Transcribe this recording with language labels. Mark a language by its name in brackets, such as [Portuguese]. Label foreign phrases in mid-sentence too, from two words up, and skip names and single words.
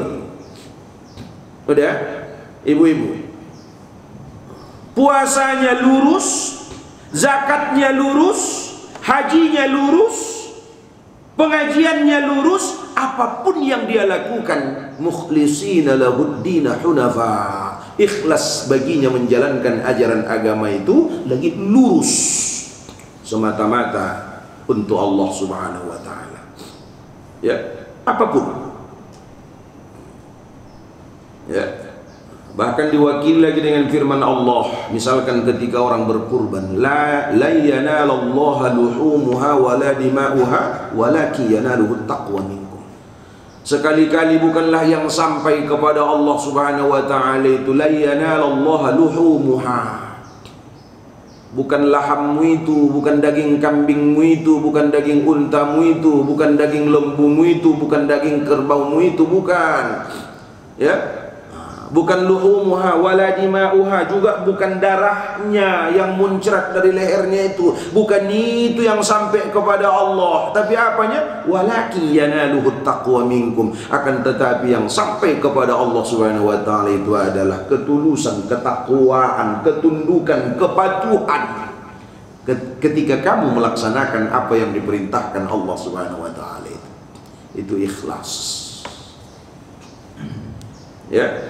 [Indonesian] Udah, ibu-ibu, puasanya lurus, zakatnya lurus, hajinya lurus, pengajiannya lurus, apapun yang dia lakukan, [Arabic] مخلصين له الدين حنفاء, [Indonesian] ikhlas baginya menjalankan ajaran agama itu lagi lurus semata-mata untuk Allah [Arabic] سبحانه وتعالى. [Indonesian] Ya, apapun. Ya. Bahkan diwakili lagi dengan firman Allah, misalkan ketika orang berkurban, [Arabic] لا ينال الله لحومها ولا دماؤها ولكن يناله التقوى منكم. [Indonesian] Sekali-kali bukanlah yang sampai kepada Allah [Arabic] سبحانه وتعالى [Indonesian] itu [Arabic] لا ينال الله لحومها. [Indonesian] Bukan lahammu itu, bukan daging kambingmu itu, bukan daging untamu itu, bukan daging lembumu itu, bukan daging kerbaumu itu, bukan. Ya. Bukan [Arabic] لحومها ولا دماؤها, [Indonesian] juga bukan darahnya yang muncrat dari lehernya itu, bukan itu yang sampai kepada Allah, tapi apanya? [Arabic] ولكن يناله التقوى منكم, [Indonesian] akan tetapi yang sampai kepada Allah [Arabic] سبحانه وتعالى [Indonesian] itu adalah ketulusan, ketakwaan, ketundukan, kepatuhan ketika kamu melaksanakan apa yang diperintahkan Allah [Arabic] سبحانه وتعالى [Indonesian] itu ikhlas. Ya.